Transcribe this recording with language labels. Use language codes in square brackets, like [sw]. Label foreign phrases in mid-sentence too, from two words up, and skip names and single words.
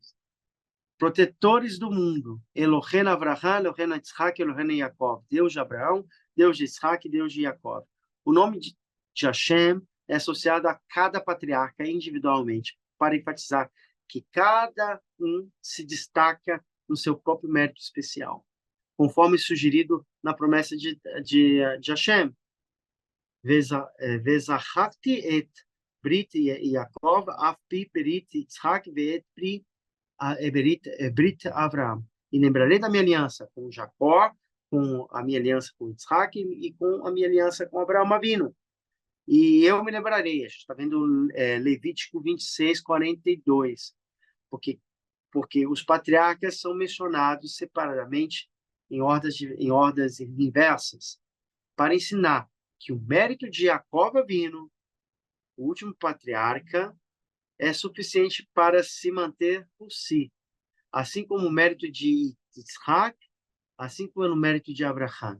[pt] Protetores do mundo, [he] אלוהים אברהם, אלוהים יצחק, אלוהים יעקב, [pt] Deus de Abraão, Deus de Isaac, Deus de Yaakov. O nome de Hashem é associado a cada patriarca individualmente, para enfatizar que cada um se destaca no seu próprio mérito especial, conforme sugerido na promessa de Hashem. [he] וזכרתי את ברית יעקב, אף פי ברית יצחק, ואת ברית אברהם. [pt] E lembrarei da minha aliança com Jacó, com a minha aliança com Isaac e com a minha aliança com Abraão Avinu. E eu me lembrarei, a gente está vendo Levítico 26:42, porque os patriarcas são mencionados separadamente em ordens inversas, para ensinar que o mérito de Jacó Avinu, o último patriarca, é suficiente para se manter por si, assim como o mérito de Isaac, assim como o mérito de Abraão.